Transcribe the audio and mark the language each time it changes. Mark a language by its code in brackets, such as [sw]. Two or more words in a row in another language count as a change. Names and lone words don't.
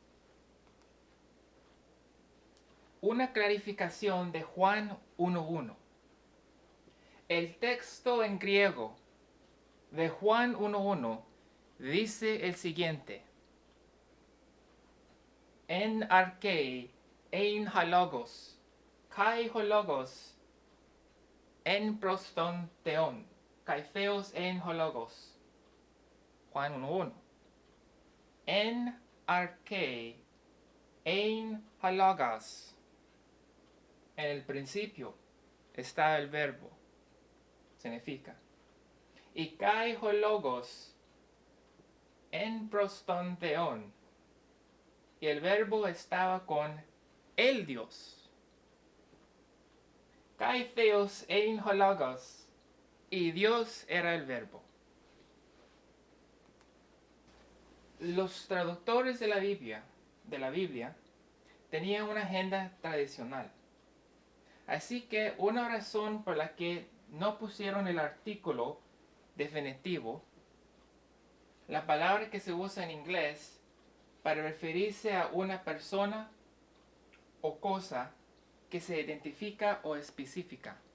[es] Una clarificación de Juan 1:1. El texto en griego de Juan 1:1 dice el siguiente: [el] Ἐν ἀρχῇ ἦν ὁ λόγος, καὶ ὁ λόγος, ἦν πρὸς τὸν θεόν, καὶ θεὸς ἦν ὁ λόγος. Juan 1:1. Ἐν ἀρχῇ ἦν ὁ λόγος. [es] En el principio está el verbo, significa. [el] Y καὶ ὁ λόγος ἦν πρὸς τὸν θεόν. [es] Y el verbo estaba con el Dios. [el] Καὶ θεὸς ἦν ὁ λόγος. [es] Y Dios era el verbo. Los traductores de la Biblia tenían una agenda tradicional. Así que una razón por la que no pusieron el artículo definitivo, la palabra que se usa en inglés para referirse a una persona o cosa que se identifica o especifica.